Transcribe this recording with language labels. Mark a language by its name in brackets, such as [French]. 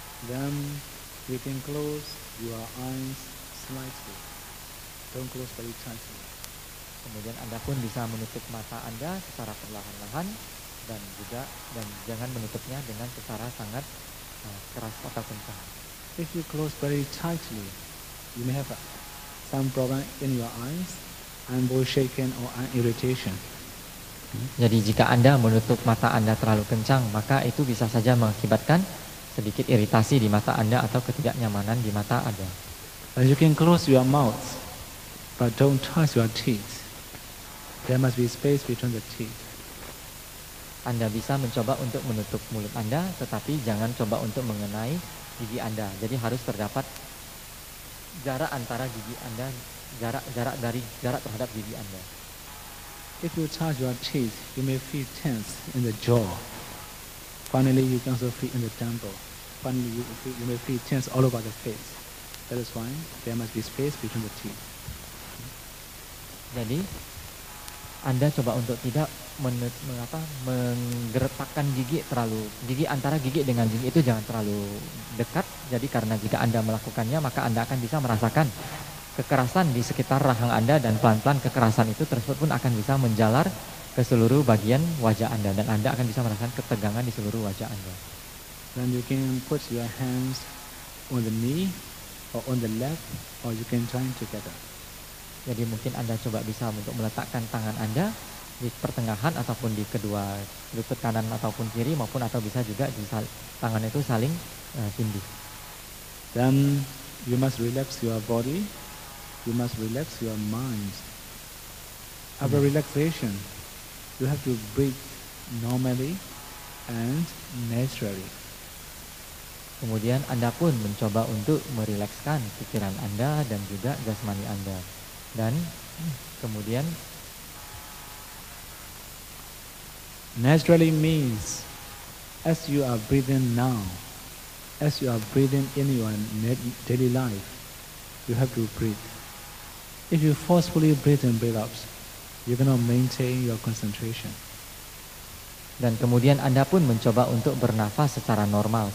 [English] Then you can close your eyes slightly. Don't close very tightly. [Indonesian] Kemudian Anda pun bisa menutup mata Anda secara perlahan-lahan dan jangan menutupnya dengan secara sangat keras atau kencang. [English] If you close very tightly, you may have some problem in your eyes, eyeball shaking or eye irritation. [Indonesian] Jadi jika Anda menutup mata Anda terlalu kencang, maka itu bisa saja mengakibatkan sedikit iritasi di mata Anda atau ketidaknyamanan di mata Anda. [English] And you can close your mouth, but don't touch your teeth. There must be space between the teeth. [Indonesian] Anda bisa mencoba untuk menutup mulut Anda, tetapi jangan coba untuk mengenai gigi Anda. Jadi harus terdapat jarak antara gigi Anda, jarak terhadap gigi Anda. [English] If you touch your teeth, you may feel tense in the jaw. Finally, you can also feel in the temple. Finally, you may feel tense all over the face. That is why there must be space between the teeth. [Indonesian] Jadi, Anda coba untuk tidak menggeretakkan gigi antara gigi dengan gigi itu jangan terlalu dekat. Jadi karena jika Anda melakukannya, maka Anda akan bisa merasakan kekerasan di sekitar rahang Anda, dan pelan-pelan kekerasan itu tersebut pun akan bisa menjalar ke seluruh bagian wajah Anda, dan Anda akan bisa merasakan ketegangan di seluruh wajah Anda. [English] Then you can put your hands on the knee or on the leg, or you can join together. [Indonesian] Jadi mungkin Anda coba bisa untuk meletakkan tangan Anda di pertengahan ataupun di kedua lutut kanan ataupun kiri, atau bisa juga tangan itu saling tindih. [English] Then you must relax your body. You must relax your mind. After relaxation, you have to breathe normally and naturally. [Indonesian] Kemudian Anda pun mencoba untuk merilekskan pikiran Anda dan juga jasmani Anda. Dan kemudian [English] naturally means as you are breathing now, as you are breathing in your daily life, you have to breathe. If you forcefully breathe in, breathe out, you cannot maintain your concentration. [Indonesian] Dan kemudian Anda pun mencoba untuk bernafas secara normal.